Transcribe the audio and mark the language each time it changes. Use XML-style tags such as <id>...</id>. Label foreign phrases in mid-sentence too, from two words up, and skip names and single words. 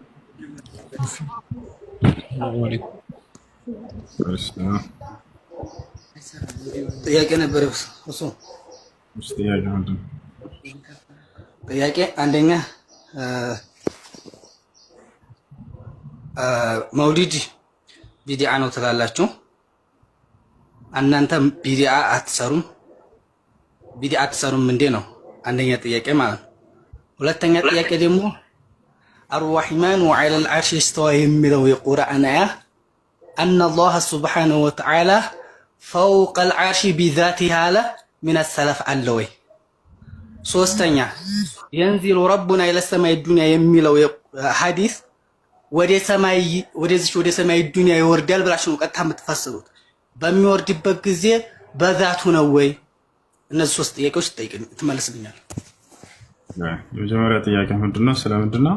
<am>ጥያቄ ነበር እሱ ጥያቄ አንደኛ መውሊድ ቢዲዓ ነው ትላላችሁ እናንተ ቢዲዓ አትሰሩም እንዴ ነው አንደኛ ጥያቄ ማለት ነው። ሁለተኛ ጥያቄ ደግሞ</am> <ar>الرحمن على العرش استوى</ar> <am>የሚለው የቁርአን አያ</am> <ar>ان الله سبحانه وتعالى فوق العرش بذاته على من السلف</ar> <am>አለወይ ሶስተኛ</am> <ar>ينزل ربنا الى السماء الدنيا</ar> <am>የሚለው ሐዲስ ወደ ሰማይ ዱንያ ይወርዳል ብላችሁ ነው ቀጥታ የምትፈስሩት በሚወርድበት ጊዜ በዛቱ ነው ወይ? እነዚህ 3 ጥያቄዎች ትመልስልኛል። የመጀመሪያ ጥያቄ ምንድነው? ስለምንድነው?</am>